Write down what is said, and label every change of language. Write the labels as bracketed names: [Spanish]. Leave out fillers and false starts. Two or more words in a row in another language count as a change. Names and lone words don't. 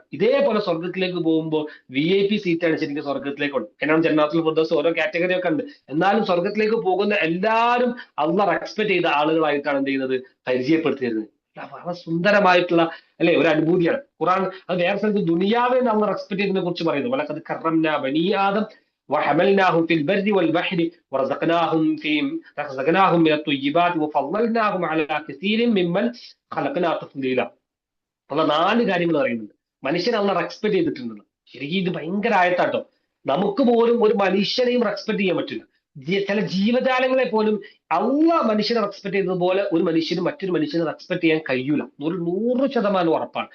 [Malayalam] ഇതേപോലെ സ്വർഗത്തിലേക്ക് പോകുമ്പോൾ VIP സീറ്റാണ് ശരിക്കും സ്വർഗത്തിലേക്കുണ്ട്. കാരണം ജന്നാത്തുൽ ഫിർദൗസ് ഓരോ കാറ്റഗറി ഒക്കെ ഉണ്ട്. എന്നാലും സ്വർഗത്തിലേക്ക് പോകുന്ന എല്ലാവരും അള്ളാഹ് റെസ്പെക്ട് ചെയ്ത ആളുകളായിട്ടാണ് എന്ത് ചെയ്യുന്നത്, പരിചയപ്പെടുത്തിയിരുന്നത്. വളരെ സുന്ദരമായിട്ടുള്ള അല്ലെ ഒരു അനുഭൂതിയാണ്. ഖുർആൻ അത് വേറെ സ്ഥലത്ത് ദുനിയാവെ നമ്മൾ റെസ്പെക്ട് ചെയ്തതിനെ കുറിച്ച് പറയുന്നു. [Arabic] ولقد كرمنا بني آدم وحملناهم في البر والبحر ورزقناهم من الطيبات وفضلناهم على كثير ممن خلقنا تفضيلا. [Malayalam] അള്ള 4 കാര്യങ്ങൾ പറയുന്നുണ്ട്. മനുഷ്യനെ അള്ള റെസ്പെക്ട് ചെയ്തിട്ടുണ്ടെന്ന്. ശരിക്കും ഇത് ഭയങ്കര ആയത്താട്ടോ. നമുക്ക് പോലും ഒരു മനുഷ്യനെയും റെസ്പെക്ട് ചെയ്യാൻ പറ്റില്ല. ചില ജീവജാലങ്ങളെ പോലും അള്ളാഹ് മനുഷ്യനെ റെസ്പെക്ട് ചെയ്തതുപോലെ ഒരു മനുഷ്യനും മറ്റൊരു മനുഷ്യനെ റെസ്പെക്ട് ചെയ്യാൻ കഴിയൂല. 100% ഉറപ്പാണ്.